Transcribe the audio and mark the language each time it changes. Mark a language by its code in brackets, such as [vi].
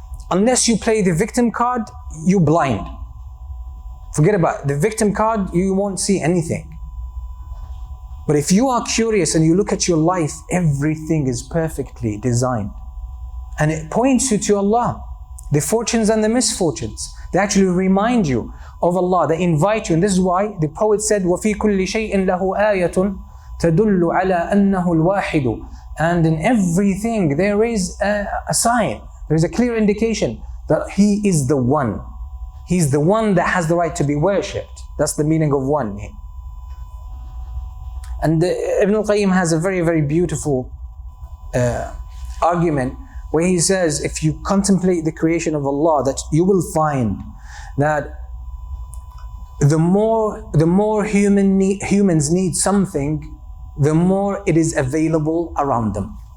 [en] Unless you play the victim card, you're blind. Forget about it. The victim card, you won't see anything. But if you are curious and you look at your life, everything is perfectly designed. And it points you to Allah. The fortunes and the misfortunes, they actually remind you of Allah. They invite you. And this is why the poet said, [ar] وَفِي كُلِّ شَيْءٍ لَهُ آيَةٌ تَدُلُّ عَلَىٰ أَنَّهُ الْوَاحِدُ. [en] And in everything there is a sign. There is a clear indication that He is the one. He's the one that has the right to be worshipped. That's the meaning of one. And Ibn al-Qayyim has a very, very beautiful argument where he says, if you contemplate the creation of Allah, that you will find that the more humans need something, the more it is available around them.